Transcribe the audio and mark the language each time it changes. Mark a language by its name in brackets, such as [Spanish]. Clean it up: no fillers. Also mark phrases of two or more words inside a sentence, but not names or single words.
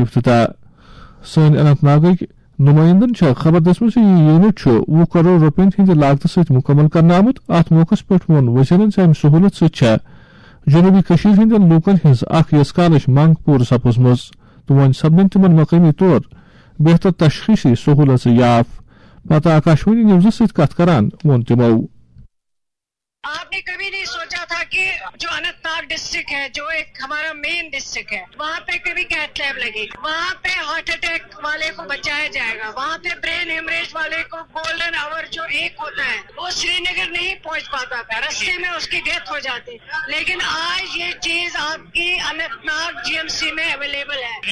[Kashmiri] افتتاح سن اننت ناگک نمائندن خبر دسمت یہ یونٹ 20 کروڑ روپین ہند لاگت ست مکمل کرنا آمت ات موقع پہ وون وزیرن امہ سہولت ست جنوبی کشیر ہندین لوکن ہز اخ یس کالش منگ پور سپزمز تو ون سپدن تمن مقامی طور بہتر تشخیصی سہولت یاف پتہ آکاشوانی نیوز ست کت کران وون تمو [Urdu] آپ نے کبھی نہیں سوچا تھا کہ جو اننت ناگ ڈسٹرکٹ ہے جو ایک ہمارا [English] main district [Urdu] ہے وہاں پہ کبھی [English] cath lab [Urdu] لگے گی, وہاں پہ [English] heart attack [Urdu] والے کو بچایا جائے گا, وہاں پہ [English] brain hemorrhage [Urdu] والے کو [English] golden hour [Urdu] جو ایک ہوتا ہے وہ سری نگر نہیں پہنچ پاتا تھا, رستے میں اس کی ڈیتھ ہو جاتی, لیکن آج یہ چیز آپ کی اننت ناگ GMC میں اویلیبل ہے.